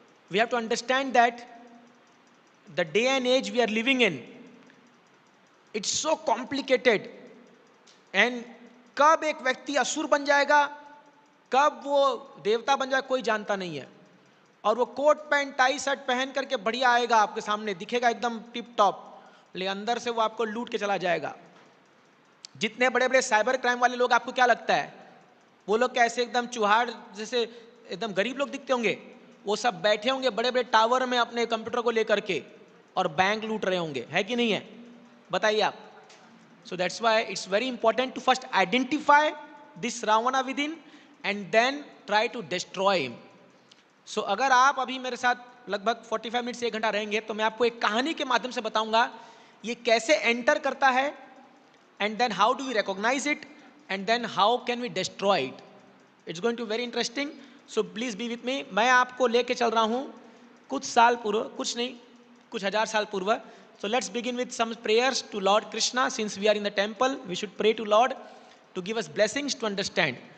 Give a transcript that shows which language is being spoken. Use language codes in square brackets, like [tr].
[en] We have to understand that the day and age we are living in, it's so complicated. [hi] And कब एक व्यक्ति असुर बन जाएगा, कब वो देवता बन जाएगा, कोई जानता नहीं है। और वो कोट पैंट टाई शर्ट पहन करके बढ़िया आएगा, आपके सामने दिखेगा एकदम टिप टॉप, लेकिन अंदर से वो आपको लूट के चला जाएगा। जितने बड़े बड़े साइबर क्राइम वाले लोग, आपको क्या लगता है वो लोग कैसे एकदम चुहाड़ जैसे एकदम गरीब लोग दिखते होंगे? वो सब बैठे होंगे बड़े बड़े टावर में अपने कंप्यूटर को लेकर के और बैंक लूट रहे होंगे, है कि नहीं है? बताइए आप। [en] So that's why it's very important to first identify this Ravana within and then try to destroy him. [hi] So अगर आप अभी मेरे साथ लगभग 45 मिनट से 1 घंटा रहेंगे तो मैं आपको एक कहानी के माध्यम से बताऊंगा ये कैसे एंटर करता है, [en] and then how do we recognize it, and then how can we destroy it. It's going to be very interesting. So please be with me. [hi] मैं आपको लेके चल रहा हूँ कुछ साल पूर्व, कुछ नहीं, कुछ हजार साल पूर्व. [en] So let's begin with some prayers to Lord Krishna. Since we are in the temple, we should pray to Lord to give us blessings to understand.